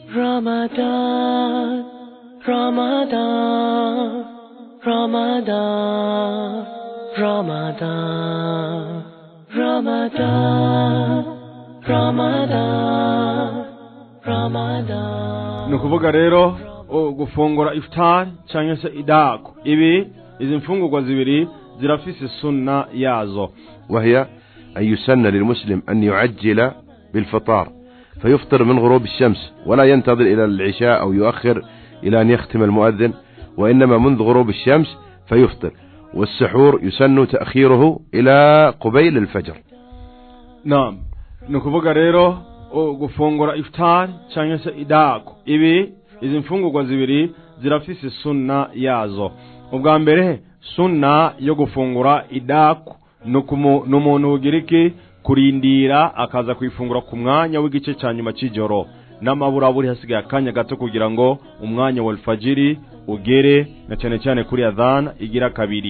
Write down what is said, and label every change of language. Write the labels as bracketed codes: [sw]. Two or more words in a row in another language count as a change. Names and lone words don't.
[rn] Ramadan, Ramadan, Ramadan, Ramadan, Ramadan, Ramadan, Ramadan. Nukuvuga rero gufungura iftar cyangwa se idaku izi mfungurwa zibiri zirafise sunna yazo, [ar] وهي أن يسن للمسلم أن يعجل بالفطار فيفطر من غروب الشمس ولا ينتظر إلى العشاء أو يؤخر إلى أن يختم المؤذن، وإنما منذ غروب الشمس فيفطر. والسحور يسن تأخيره إلى قبيل الفجر. نعم. [rn] Nukuvuga rero gufungura iftar cyangwa se idaku izi mfungurwa zibiri zirafise sunna yazo. Ubwa mbere sunna yo gufungura idaku n'umuntu ugiriki kurindira akaza kwifungura ku mwanya w'igice cya nyuma cy'ijoro n'amabura buri hasigaye akanya gato kugira ngo umwanya wa alfajiri ugere, na cyane cyane kuri adhan igira kabiri.